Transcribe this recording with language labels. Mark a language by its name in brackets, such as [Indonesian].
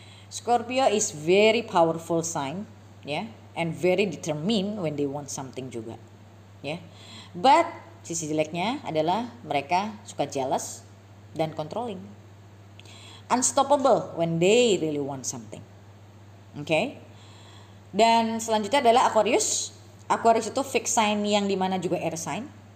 [English] Scorpio is very powerful sign, ya, and very determined when they want something juga, ya. [Indonesian] But sisi jeleknya adalah mereka suka jealous dan controlling. [English] Unstoppable when they really want something. Okay? [Indonesian] Dan selanjutnya adalah Aquarius. Aquarius itu fixed sign yang dimana juga air sign.